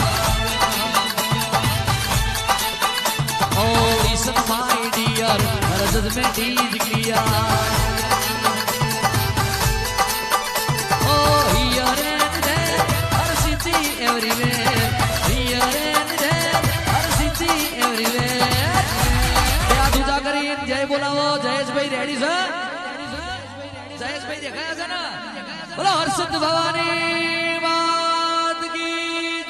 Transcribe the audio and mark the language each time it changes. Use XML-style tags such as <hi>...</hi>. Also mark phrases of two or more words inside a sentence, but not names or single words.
<en>Oh, listen my dear, her judgment is clear. Oh, here and there, Harshidi everywhere. Here and there, Harshidi everywhere.</en> <hi>जय बोलावो</hi> <gu>जयेश भाई रेडी છે જયેશ ભાઈ દેખાયા છે ને બોલો હર્ષદ</gu> <hi>भवानी मात की जय.</hi>